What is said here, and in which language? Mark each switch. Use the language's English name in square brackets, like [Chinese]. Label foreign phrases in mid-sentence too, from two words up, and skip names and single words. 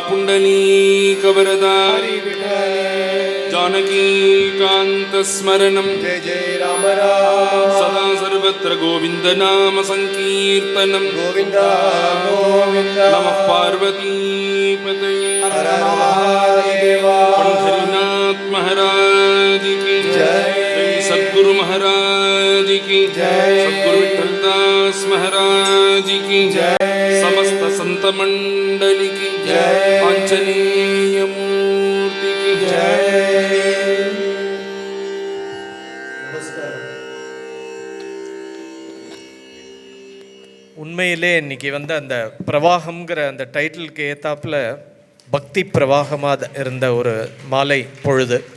[Sanskrit] पुण्डलीकवरदा जानकीकान्तस्मरणं जय जय राम राम सदा सर्वत्र गोविन्दनाम संकीर्तनं गोविन्द गोविन्द नमः पार्वतीपतये हर महादेव [Hindi] पंढरीनाथ महाराज की जय। सद्गुरु महाराज की जय। सद्गुरु विठलदास महाराज की जय। समस्त संत मंडली की जय। आंजनेय मूर्ति की जय। [Tamil] உண்மையிலே இன்னைக்கு அந்த பிரவாகம்ங்கிற அந்த டைட்டிலுக்கு ஏத்தாப்புல பக்தி பிரவாகமாக இருந்த ஒரு மாலை பொழுது.